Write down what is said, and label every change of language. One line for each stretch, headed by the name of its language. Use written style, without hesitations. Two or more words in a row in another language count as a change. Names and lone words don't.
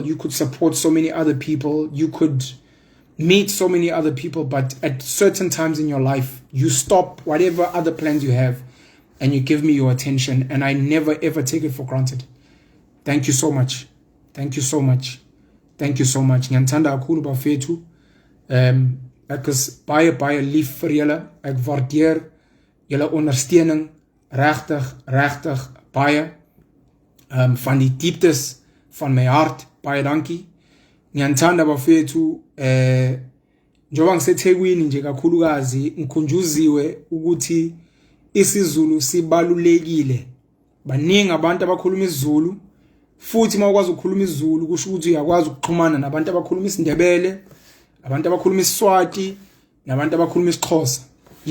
English: You could support so many other people. You could meet so many other people, but at certain times in your life, you stop whatever other plans you have and you give me your attention, and I never ever take it for granted. Thank you so much. Thank you so much. Thank you so much.
Zulu: Ngiyantanda kakhulu bafethu.
Afrikaans: Ek is baie lief vir julle. Ek waardeer julle ondersteuning regtig baie. Van die dieptes van my hart, baie dankie.
Zulu: Ngiyantanda bafethu, njengoba ngiseThekwini nje kakhulukazi ngikhunjuziwe ukuthi isiZulu sibalulekile. Baningi abantu abakhuluma isiZulu, futhi mawukwazi ukukhuluma isiZulu kusho ukuthi uyakwazi ukuxhumana nabantu abakhuluma isiNdebele, abantu abakhuluma isiSwati, nabantu abakhuluma isiXhosa.